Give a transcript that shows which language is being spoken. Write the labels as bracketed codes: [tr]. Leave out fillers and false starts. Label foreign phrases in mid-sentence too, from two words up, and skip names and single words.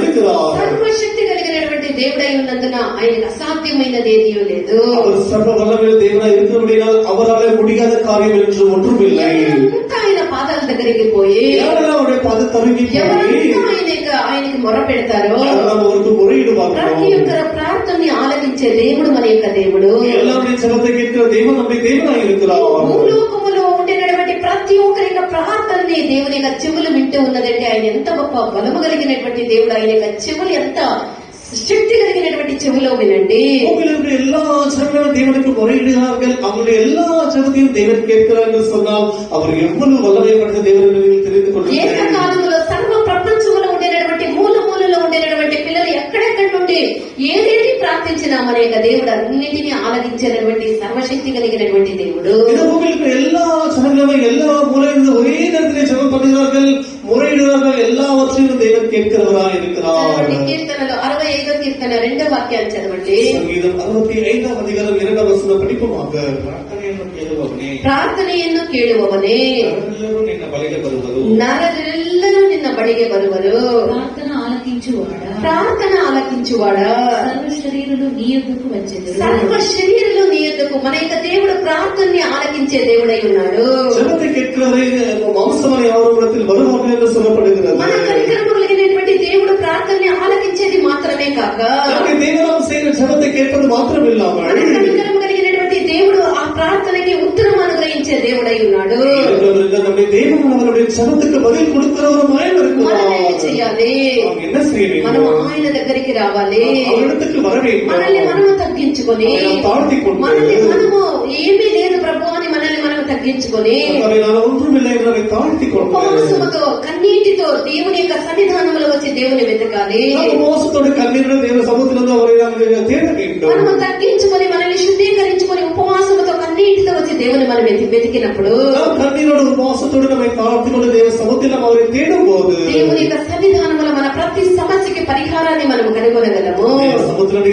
[ta] இருக்கிறார். [te] సర్వశక్తి కలిగినటువంటి దేవుడై ఉన్నందున ఆయనకు అసాధ్యమైనది ఏదీ లేదు. [ta] அவர் சர்வ வல்லமையுள்ள தேவனாய் இருக்கிறபடியால் அவராலே முடியாத காரியம் என்று ஒன்றும் இல்லை. [te] ఎవరంతా ఆయన పాదాల దగ్గరికి పోయి [ta] ఎవరెல்லாம் அவருடைய பாதத்தருகே போய் [te] ఎవరంతా ఆయనకి మొర పెడతారో [ta] அவருக்கு முறையிடுவார்களோ [te] ప్రతి ఒక్కరి ప్రార్థనని ఆలకించే దేవుడు మన యొక్క దేవుడు. [ta] எல்லாருடைய ஜெபத்தை கேட்கிற தேவன் நம்முடைய தேவனாய் இருக்கிறார். [te] భూలోకములో ఉండినటువంటి ప్రతి ఒక్కరి యొక్క ప్రార్థనని దేవుని యొక్క చెవులు వింటూ ఉన్నదంటే ఆయన ఎంత గొప్ప బలము కలిగినటువంటి దేవుడు. ఆయన యొక్క చెవులు ఎంత శక్తి కలిగినటువంటి చెవులో వినండి. [ta] எல்லா ஜனங்களும் தேவனுக்கு முறையிடுகிறார்கள். அவருடைய எல்லா ஜெபத்தையும் தேவன் கேட்கிறார் என்று சொன்னால் அவர் எவ்வளவு வல்லமை படைத்த தேவன் என்று நீங்கள் தெரிந்து கொள்ளுங்கள். [te] ఏకకాలంలో సర్వ ప్రపంచంలో ఉండినటువంటి మూల మూలలో ఉండినటువంటి పిల్లలు ఎక్కడెక్కడి నుండి ఏదేది ప్రార్థించినా మన యొక్క దేవుడు అన్నిటినీ ఆలకించేటువంటి సర్వశక్తి కలిగినటువంటి దేవుడు. [ta] எல்லா ஜனங்களும் எல்லா மூலையிலிருந்து ஒரே நேரத்திலே ஜெபம் பண்ணுகிறார்கள், முறையிடுகிறார்கள். எல்லாவற்றையும் தேவன் கேட்கிறவராய் இருக்கிறார். [te] కీర్తనలో 65వ కీర్తన 2వ వాక్యాన్ని చదవండి. సంగీతం 65వ అధికారం 2వ వచనం படிப்போமாக. [kn] ಪ್ರಾರ್ಥನೆಯನ್ನು ಕೇಳುವವನೇ ನರರೆಲ್ಲರೂ ನಿನ್ನ ಬಳಿಗೆ ಬರುವರು. [te] ప్రార్థన ఆలకించువాడా సర్వ శరీరులు నీ యొద్దకు వచ్చెదరు. సర్వ శరీరులు నీ యొద్దకు. మన యొక్క దేవుడు ప్రార్థనని ఆలకించే దేవుడై ఉన్నాడు. [ta] ஜெபத்தை கேட்கிறவரை மாம்சமான யாவரிடத்தில் வருவார்கள் என்று சொல்லப்படுகிறது. [te] మన కనికరము కలిగినటువంటి దేవుడు ప్రార్థనని ఆలకించేది మాత్రమే కాక [ta] தேவனாம் செய்கிற ஜெபத்தை கேட்பது மாத்திரமில்லாமல் [te] మన కనికరము కలిగినటువంటి దేవుడు ఆ ప్రార్థనకి ఉత్తరం అనుగ్రహించే దేవుడై ఉన్నాడు. [ta] நம்முடைய தேவன் அவருடைய ஜெபத்துக்கு பதில் கொடுக்கிறவருமாய் இருக்கிறார். [te] మనం చేయాలి? [ta] என்ன செய்ய வேண்டும்? [te] మనం ఆయన దగ్గరికి రావాలి. [ta] அவரிடத்துக்கு வர வேண்டும். [te] మనల్ని మనము తగ్గించుకొని మనల్ని మనము ఏమీ లేదు ప్రభు అని మనల్ని మనం తగ్గించుకొని ఉపవాసముతో కన్నీటితో దేవుని యొక్క సన్నిధానంలో వచ్చి దేవుని వెతకాలి. మనము తగ్గించుకొని మనల్ని శుద్ధీకరించుకొని ఉపవాసముతో కన్నీటితో వచ్చి దేవుని మనం వెతికినప్పుడు దేవుని యొక్క సన్నిధానంలో మన ప్రతి సమస్యకి పరిహారాన్ని మనం కనుగొనగలము.